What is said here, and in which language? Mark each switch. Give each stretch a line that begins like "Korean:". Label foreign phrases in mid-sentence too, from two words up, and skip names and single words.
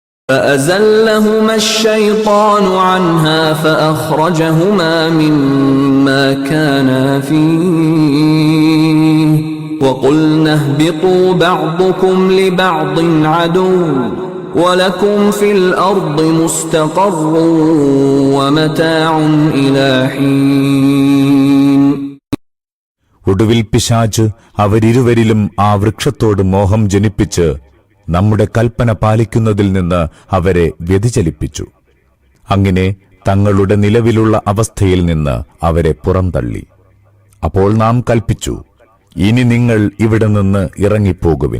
Arabic: فأزلهما الشيطان عنها فأخرجهما مما كانا فيه وقلنا اهبطوا بعضكم لبعض عدو ولكم في الأرض مستقر ومتاع إلى حين.
Malayalam: ഒടുവിൽ പിശാച് അവരിരുവരിലും ആ വൃക്ഷത്തോട് മോഹം ജനിപ്പിച്ച് നമ്മുടെ കൽപ്പന പാലിക്കുന്നതിൽ നിന്ന് അവരെ വ്യതിചലിപ്പിച്ചു. അങ്ങനെ തങ്ങളുടെ നിലവിലുള്ള അവസ്ഥയിൽ നിന്ന് അവരെ പുറംതള്ളി. അപ്പോൾ നാം കൽപ്പിച്ചു, ഇനി നിങ്ങൾ ഇവിടെ നിന്ന് ഇറങ്ങിപ്പോകുവിൻ.